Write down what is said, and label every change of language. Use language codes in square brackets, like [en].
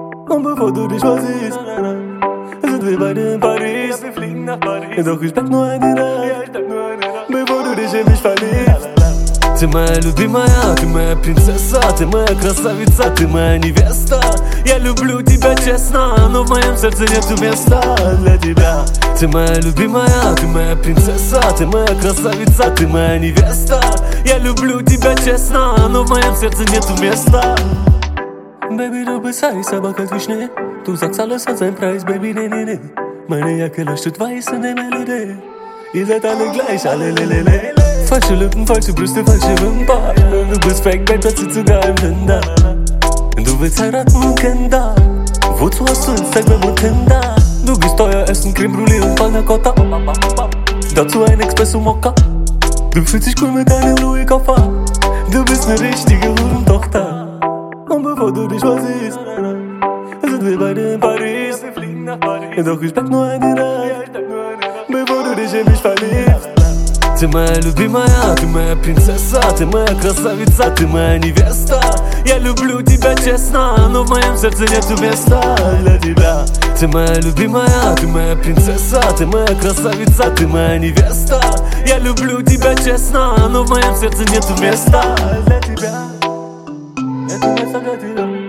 [de] Und bevor du dich mal siehst, sind wir beide in Paris. Ja, wir fliegen nach Paris. Doch ich pack nur eine Reise. Ja, ich pack nur eine Reise. Bevor du dich in mich verliebst. [ru] Ты моя любимая, ты моя принцесса, ты моя красавица, ты моя невеста. Я люблю тебя честно, но в моем сердце нету места для тебя. Ты моя любимая, ты моя принцесса, ты моя красавица, ты моя невеста. Я люблю тебя честно, но в моем сердце нету места. [de] Baby, du bist heiß, [ru] собака отличная. [de] Du sagst alles für sein Preis, baby, ne-ne-ne. Meine Jacke leuchtet weiß in der Melodie. Ihr seid alle gleich, alle le-le-le. Falsche Lippen, falsche Brüste, falsche Wimpern. Du bist fake, babe, das sieht sogar im Tinder. Du willst heiraten, Kinder. Wozu hast du Instagram und Tinder? Du gehst teuer essen, Creme Brulee und Panna Cotta. Dazu ein Espresso Mokka. Du fühlst dich cool mit deinem Louis Koffer. Du bist ne richtige Hurentochter. Und bevor du dich versiehst, sind wir beide in Paris. Ja, wir fliegen nach Paris. Doch ich pack nur eine Reise. Ja, ich pack nur eine Reise. Bevor du dich in mich verliebst. [ru] Ты моя любимая, ты моя принцесса, ты моя красавица, ты моя невеста. Я люблю тебя честно, но в моем сердце нету места для тебя. Ты моя любимая, ты моя принцесса, ты моя красавица, ты моя невеста. Я люблю тебя честно, но в моем сердце нету места для тебя. Нету места для тебя.